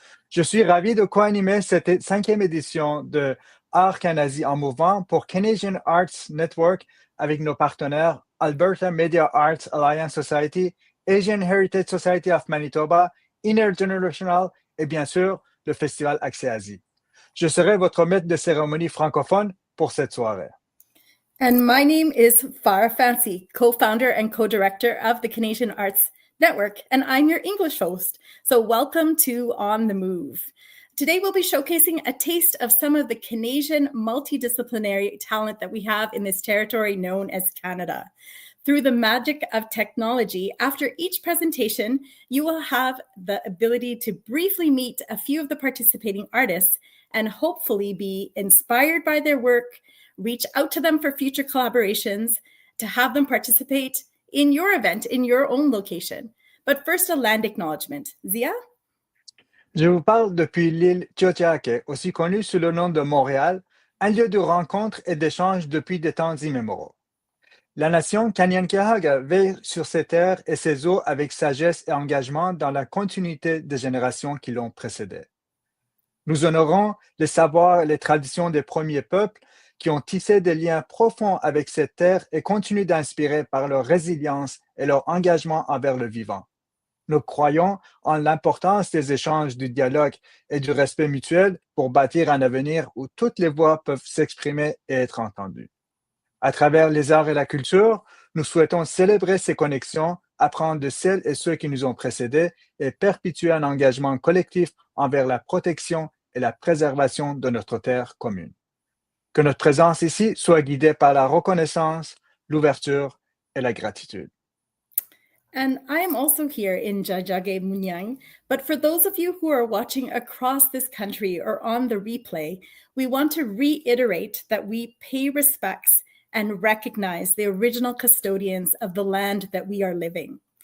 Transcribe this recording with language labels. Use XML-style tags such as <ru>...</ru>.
<fr>Je suis ravi de co-animer cette cinquième édition de CanAsie en mouvement pour Canadian Arts Network avec nos partenaires Alberta Media Arts Alliance Society, Asian Heritage Society of Manitoba, Intergenerational et bien sûr le festival CanAsie. Je serai votre maître de cérémonie francophone pour cette soirée.</fr> <en>And my name is 𝗪𝗹𝗵𝗁, co-founder and co-director of the Canadian Arts Network, and I'm your English host. So welcome to On the Move. Today we'll be showcasing a taste of some of the Canadian multidisciplinary talent that we have in this territory known as Canada. Through the magic of technology, after each presentation, you will have the ability to briefly meet a few of the participating artists and hopefully be inspired by their work, reach out to them for future collaborations, to have them participate in your event, in your own location. But first, a land acknowledgement. Zia?</en> <fr>Je vous parle depuis l'île 𝗔𝗿𝗁, aussi connue sous le nom de Montréal, un lieu de rencontre et d'échange depuis des temps immémoriaux. La nation 𝗏𝗏𝗃 veille sur ses terres et ses eaux avec sagesse et engagement dans la continuité des générations qui l'ont précédé. Nous honorons les savoirs et les traditions des premiers peuples qui ont tissé des liens profonds avec cette terre et continuent d'inspirer par leur résilience et leur engagement envers le vivant. Nous croyons en l'importance des échanges, du dialogue et du respect mutuel pour bâtir un avenir où toutes les voix peuvent s'exprimer et être entendues. À travers les arts et la culture, nous souhaitons célébrer ces connexions, apprendre de celles et ceux qui nous ont précédés et perpétuer un engagement collectif envers la protection et la préservation de notre terre commune. Que notre présence ici soit guidée par la reconnaissance, l'ouverture et la gratitude.</fr> <en>And I am also here in 𝗔𝗏𝗵𝗁𝗃, but for those of you who are watching across this country or on the replay, we want to reiterate that we pay respects and recognize the original custodians of the land that we are living.</en>